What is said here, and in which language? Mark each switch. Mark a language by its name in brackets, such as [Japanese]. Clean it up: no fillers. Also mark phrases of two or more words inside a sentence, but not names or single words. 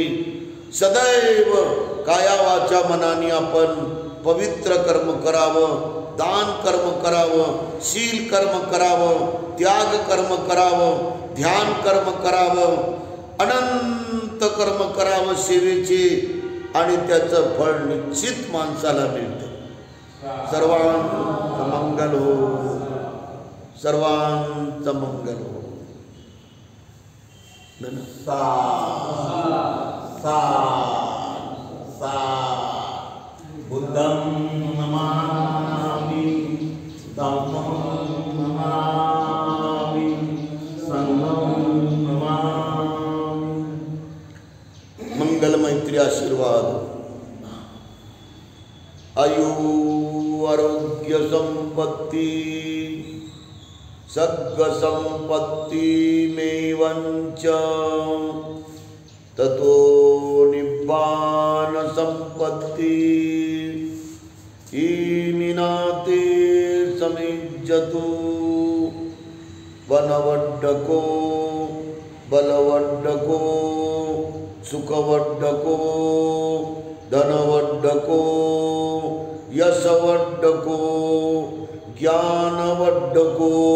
[Marathi] सदैव काया वाचा मनाने आपण पवित्र कर्म करावं, दान कर्म करावं, शील कर्म करावं, त्याग कर्म करावं, ध्यान कर्म करावं, अनंत कर्म करावं सेवेचे आणि त्याचं फळ निश्चित माणसाला मिळतं. सर्वांचं मंगल हो. सर्वांचं मंगल हो. [Pali] बुद्धं नमामि, धम्मं नमामि, संघं नमामि. [Marathi] मंगल मैत्री आशीर्वाद. [Pali] आयु आरोग्य संपत्ती सद्ग संपत्ती मेवंच ततो निब्बान संपत्ती ईमिनाते समिज्जतु. वनवड्डको बलवड्डको सुखवड्डको धनवड्डको यशवड्डको ज्ञानवड्डको